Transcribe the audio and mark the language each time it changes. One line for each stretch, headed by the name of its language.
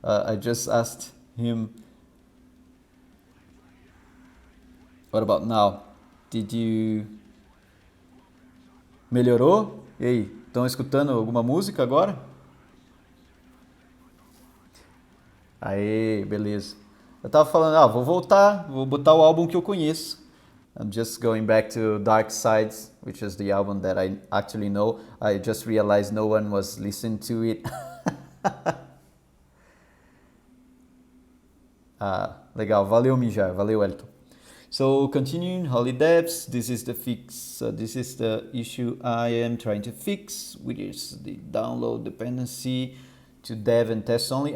English: I just asked him, what about now? Did you...
Portuguese: Melhorou? E aí, estão escutando alguma música agora? Aê, beleza. Eu tava falando, vou voltar, vou botar o álbum que eu conheço.
English: I'm just going back to Dark Sides, which is the album that I actually know. I just realized no one was listening to it.
Portuguese: Legal, valeu Mijar, valeu Elton.
English: So continuing, holidefs, this is the fix, this is the issue I am trying to fix, which is the download dependency to dev and test only.